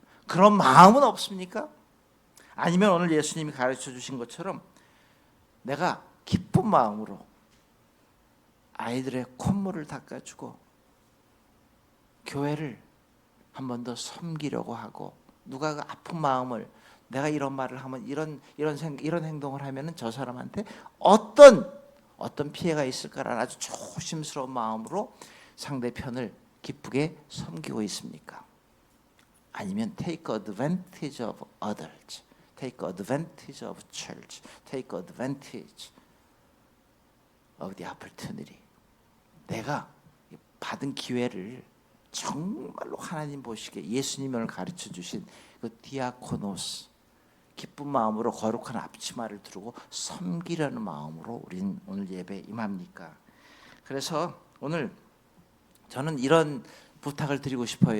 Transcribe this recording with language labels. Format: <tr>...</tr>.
<ko>그런 마음은 없습니까? 아니면 오늘 예수님이 가르쳐 주신 것처럼 내가 기쁜 마음으로 아이들의 콧물을 닦아주고 교회를 한 번 더 섬기려고 하고, 누가 그 아픈 마음을, 내가 이런 말을 하면 이런 행동을 하면은 저 사람한테 어떤 피해가 있을까라는 아주 조심스러운 마음으로 상대편을 기쁘게 섬기고 있습니까? 아니면</ko> <en>take advantage of others, take advantage of church, take advantage of the opportunity.</en> <ko>내가 받은 기회를 정말로 하나님 보시기에 예수님이 오늘 가르쳐 주신 그 디아코노스, 기쁜 마음으로 거룩한 앞치마를 두르고 섬기려는 마음으로 우리는 오늘 예배에 임합니까? 그래서 오늘 저는 이런 부탁을 드리고 싶어요.</ko>